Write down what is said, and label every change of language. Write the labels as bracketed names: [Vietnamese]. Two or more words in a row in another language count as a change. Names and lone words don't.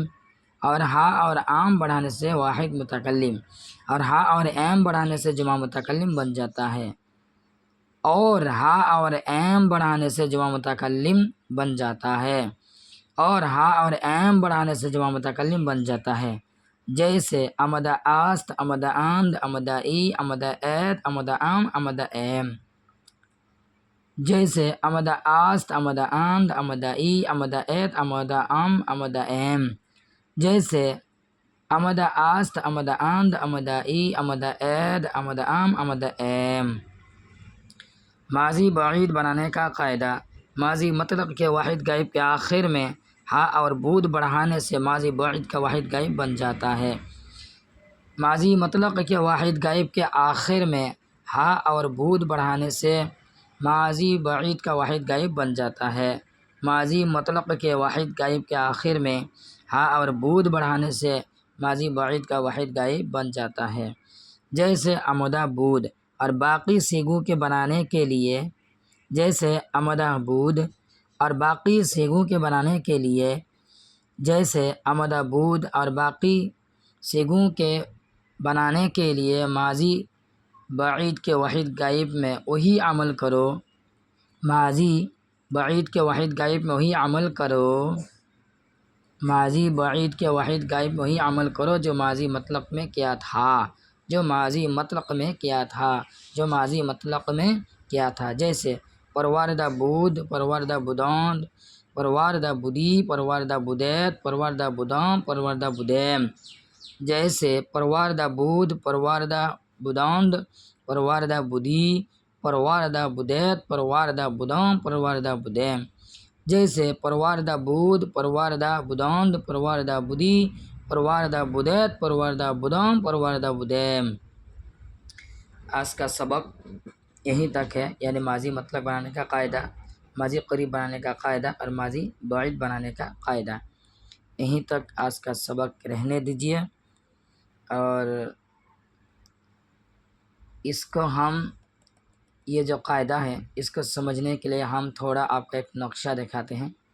[Urdu] اور ہا اور ام بڑھانے سے واحد متکلم. اور ہا اور یم بڑھانے سے جمع متکلم بن جاتا ہے. اور ہا اور یم بڑھانے سے جمع متکلم بن جاتا ہے. اور ہا اور یم بڑھانے سے جمع متکلم بن جاتا ہے. [Persian] جیسے آمد، است، آمد، اند، آمد، ی، آمد، اید، آمد، ام، آمد، ایم. جیسے آمد، است، آمد، اند، آمد، ی، آمد، اید، آمد، ام، آمد، ایم. جیسے آمد، است، آمد، اند، آمد، ی، آمد، اید، آمد، ام، آمد، ایم. [Urdu] ماضی بعید بنانے کا قاعدہ، ماضی مطلق کے واحد غائب کے آخر میں ہا اور بود بڑھانے سے ماضی بعید کا واحد غائب بن جاتا ہے. ماضی مطلق کے واحد غائب کے آخر میں ہا اور بود بڑھانے سے ماضی بعید کا واحد غائب بن جاتا ہے. ماضی مطلق کے واحد غائب کے آخر میں ہا اور بود بڑھانے سے ماضی بعید کا واحد غائب بن جاتا ہے. [Persian] جیسے آمده بود, [Urdu] اور باقی سیغوں کے بنانے کے لیے جیسے [Persian] عمدہ بود، [Urdu] اور باقی سیغوں کے بنانے کے لیے جیسے [Persian] عمدہ بود، [Urdu] اور باقی سیغوں کے بنانے کے لیے ماضی بعید کے واحد غائب میں وہی عمل کرو، ماضی بعید کے واحد غائب میں وہی عمل کرو، ماضی بعید کے واحد غائب میں وہی عمل کرو جو ماضی مطلق میں کیا تھا، جو ماضی مطلق میں کیا تھا، جو ماضی مطلق میں کیا تھا۔ [Persian] جیسے پروردہ بود، پروردہ بداند، پروردہ بدی، پروردہ بدیت، پروردہ بدام، پروردہ بدیم۔ جیسے پروردہ بود، پروردہ بداند، پروردہ بدی، پروردہ بدیت، پروردہ بدام، پروردہ بدیم۔ جیسے پروردہ بود، پروردہ بداند، پروردہ بدی، پروردہ بدیت، پروردہ بدام، پروردہ بدیم۔ [Urdu] آج کا سبق یہیں تک ہے، یعنی ماضی مطلق بنانے کا قاعدہ، ماضی قریب بنانے کا قاعدہ اور ماضی بعید بنانے کا قاعدہ۔ یہیں تک آج کا سبق رہنے دیجیے، اور اس کو ہم یہ جو قاعدہ ہے اس کو سمجھنے کے لیے ہم تھوڑا آپ کو ایک نقشہ دکھاتے ہیں۔